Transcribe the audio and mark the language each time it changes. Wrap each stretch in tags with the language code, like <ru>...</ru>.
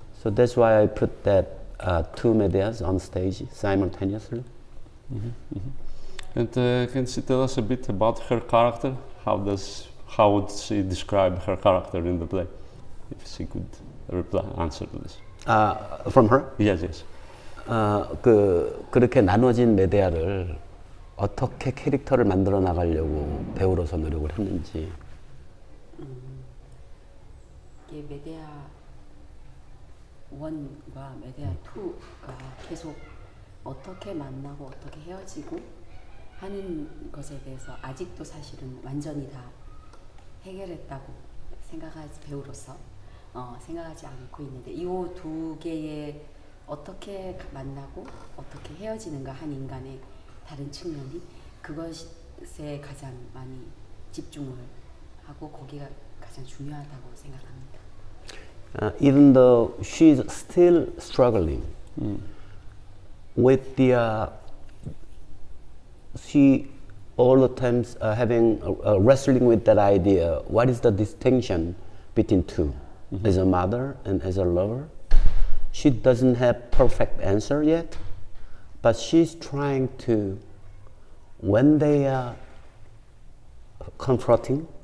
<en>So that's why I put that two Medeas on stage simultaneously. Mm-hmm. Mm-hmm. And can she tell us a bit about her character? How would she describe her character in the play? If she could answer to this. From her? Yes, yes.</en> <ko>그렇게 나눠진 메데아를 어떻게 캐릭터를 만들어 나가려고 배우로서 노력을 했는지. 이게 메데아 1과 메데아 2가 계속 어떻게 만나고 어떻게 헤어지고 하는 것에 대해서 아직도 사실은 완전히 다 해결했다고 배우로서 생각하지 않고 있는데, 이 두 개의 어떻게 만나고 어떻게 헤어지는가 한 인간의 다른 측면이 그것에 가장 많이 집중을 하고 거기가 가장 중요하다고 생각합니다.</ko> <en>Even though she's still struggling with she all the times having wrestling with that idea, what is the distinction between two, mm-hmm. as a mother and as a lover? She doesn't have perfect answer yet, but she's trying to, when they are confronting</en>